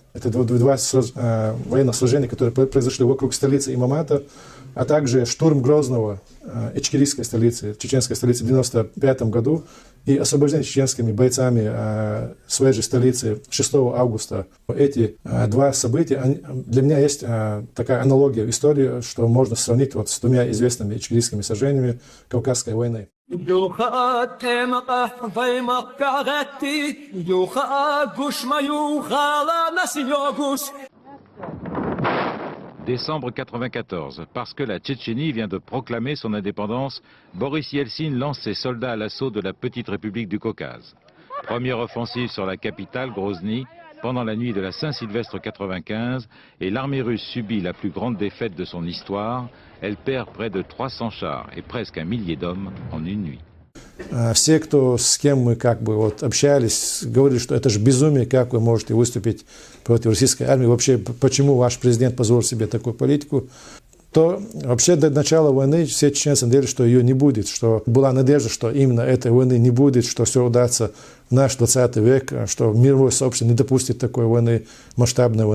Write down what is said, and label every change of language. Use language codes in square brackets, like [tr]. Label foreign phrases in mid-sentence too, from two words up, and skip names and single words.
[ru] Это 2 военных сражения, которые произошли вокруг столицы имамата, а также штурм Грозного, ичкерийской столицы, чеченской столицы в 1995 году и освобождение чеченскими бойцами своей же столицы 6 августа. Эти 2 события, для меня есть такая аналогия в истории, что можно сравнить вот с 2 известными ичкерийскими сражениями Кавказской войны. [fr] Décembre 1994, parce que la Tchétchénie vient de proclamer son indépendance, Boris Yeltsin lance ses soldats à l'assaut de la petite république du Caucase. Première offensive sur la capitale, Grozny, pendant la nuit de la Saint-Sylvestre 95, et l'armée russe subit la plus grande défaite de son histoire. Elle perd près de 300 chars et presque 1 millier d'hommes en une nuit. [ru] Все, с кем мы как бы вот общались, говорили, что это же безумие, как вы можете выступить против российской армии, вообще почему ваш президент позволил себе такую политику. То вообще до начала войны все чеченцы надеялись, что ее не будет, что была надежда, что именно этой войны не будет, что все удастся в наш 20 век, что мировое сообщество не допустит такой войны, масштабной войны.